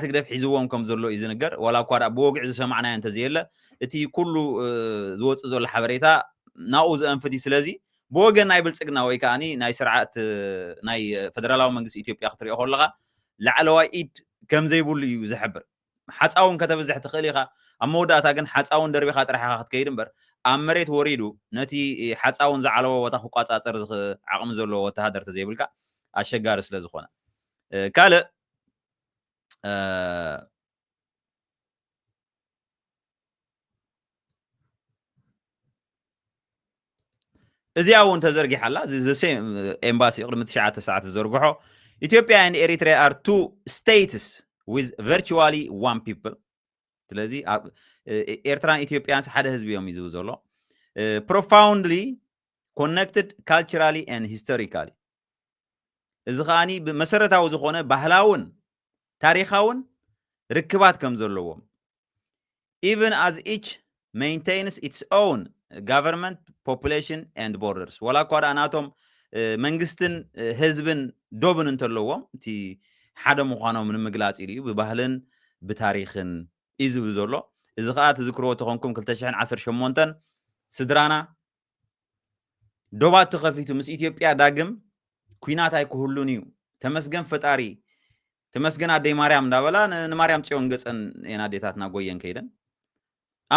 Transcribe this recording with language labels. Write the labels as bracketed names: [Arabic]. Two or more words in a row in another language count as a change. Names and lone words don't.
[Tigrinya] ግደፍ ሒዝዎም ከም ዘሎ እዩ ዝንገር ዋላ እኳ ብወግዒ ዝሰማዕናዮ እንተዘየለ እቲ ኩሉ ዝወፅእ ዘሎ ሓበሬታ ናብኡ ዘንፍት እዩ ስለዚ ብወገን ናይ ብልፅግና ወይ ከዓኒ ናይ ስርዓት ናይ ፈደራላዊ መንግስቲ ኢትዮጵያ ክትሪኦ ከለካ ላዕለዋይ ኢድ ከም ዘይብሉ እዩ ዝሕብር ሓፃውን ከተበዝሕ ትኽእል ኢኻ ኣብ መወዳእታ ግን ሓፃውን ደርቢኻ ጥራሕኻ ክትከይድ እምበር ኣብ መሬት ወሪዱ ነቲ ሓፃውን ዝዓለወ ቦታ ክቋፃፀር ዓቕሚ ዘለዎ ወተሃደር ተዘይብልካ ኣሸጋሪ ስለ ዝኾነ ካልእ እዚኣ እውን ተዘርጊሓላ እዚ ሴም ኤምባሲ ቅድሚ 9 ሰዓት ዝዘርግሖ ኢትዮጵያ [English] and Eritrea are two states with virtually one people [Tigrinya] ስለዚ ኤርትራን ኢትዮጵያን ሓደ ህዝቢ እዮም ይዝቡ ዘሎ [English] profoundly connected culturally and [Tigrinya] historically እዚ ከኣኒ መሰረታዊ ዝኾነ ባህላውን ታሪኻውን ርክባት ከም ዘለዎም [English] even as each maintains its own government population and borders [Tigrinya] ወላ እኳ ናቶም መንግስትን ህዝብን ዶብን እንተለዎም እቲ ሓደ ምዃኖም ንምግላፅ ኢሉ ብባህልን ብታሪኽን እዩ ዝብል ዘሎ እዚ ከዓ ትዝክርዎ ተኾንኩም 2018 ስድራና ዶባት ተኸፊቱ ምስ ኢትዮጵያ ዳግም ኩናት ኣይክህሉን እዩ ተመስገን ፈጣሪ ተመስገን ኣደይ ማርያም እንዳበላ ንማርያም ፅዮን ገፀን የና ዴታትና ጎየን ከይደን ኣብ